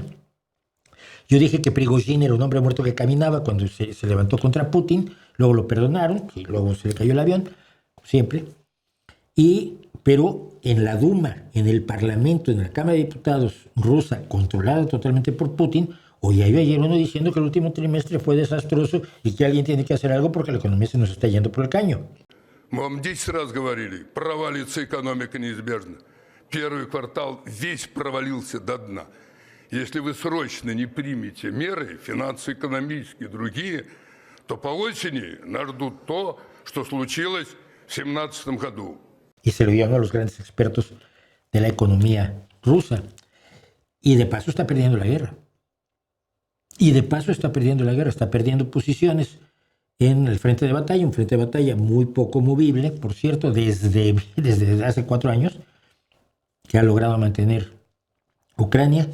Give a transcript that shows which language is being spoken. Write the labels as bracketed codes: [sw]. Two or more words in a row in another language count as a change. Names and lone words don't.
[es] Yo dije que Prigozhin era un hombre muerto que caminaba cuando se levantó contra Putin, luego lo perdonaron y luego se le cayó el avión, siempre. Pero en la Duma, en el Parlamento, en la Cámara de Diputados rusa, controlada totalmente por Putin, hoy hay ayer uno diciendo que el último trimestre fue desastroso y que alguien tiene que hacer algo porque la economía se nos está yendo por el caño. [ru] Мы вам 10 раз говорили, провалится экономика неизбежно. Первый квартал весь провалился до дна. Если вы срочно не примете меры, финансово-экономические и другие, то по осени нас ждут то, что случилось в 2017 году. [es] Y se lo dio a los grandes expertos de la economía rusa. Y de paso está perdiendo la guerra. Está perdiendo posiciones en el frente de batalla, un frente de batalla muy poco movible, por cierto, desde hace 4 años, que ha logrado mantener Ucrania.